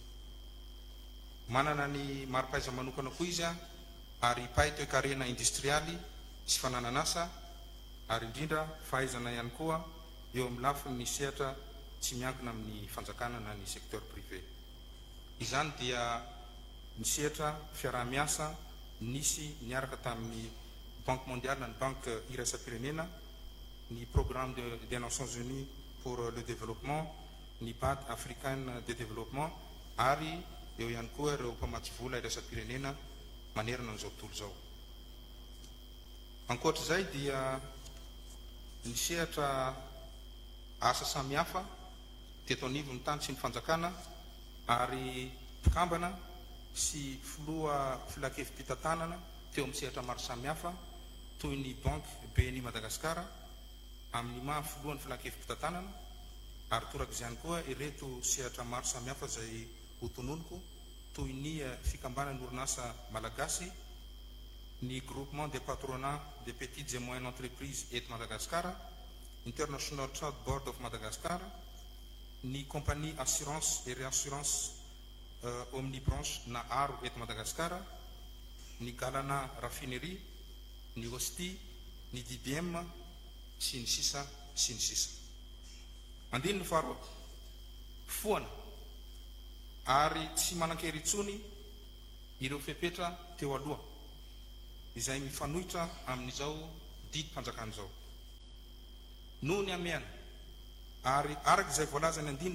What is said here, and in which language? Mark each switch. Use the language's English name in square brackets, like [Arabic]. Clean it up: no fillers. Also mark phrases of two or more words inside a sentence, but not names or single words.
[Malagasy] Manana ny maro-pahaizana manokana koa izy ary mpahay-toe-karena industrialy sy fanananasa ary indrindra fahaizana ihany koa eo amin'ny lafiny sehatra tsy miankina amin'ny fanjakana na ny [French] secteur privé. [Malagasy] Izany dia ny sehatra fiaraha-miasa nisy niaraka tamin'ny Banque mondiale na ny banque iraisam-pirenena, ny programme des Nations Unies pour le développement, ny Banque africaine de développement ary eo ihany koa ireo mpamatsy vola iraisam-pirenena manerana an'izao tontolo zao. Ankoatr'izay dia ny sehatra asa samihafa teto anivony tany sy ny fanjakana ary mpikambana sy filoha filakevim-pitantanana teo amin'ny sehatra maro samihafa toy ny Banque BNI Madagasikara amin'ny maha filohan'ny filakevim-pitantanana ary torak'izany koa ireto sehatra maro samihafa izay hotononoko toy ny fikambanan'ny orinasa malagasy, ny groupement des patronats des petites et moyennes entreprises et Madagascar, International Trade Board of Madagascar, ny compagnie assurance et réassurance omnibranche na aro et Madagascar, ny Galana raffinerie, ny Hosti, ny DBM sy ny sisa sy ny sisa. Andininy faharoa foana ary tsy manan-kery intsony ireo fepetra teo aloha izay mifanohitra amin'izao didim-panjakan'izao noho ny amiana ary arak'izay voalaza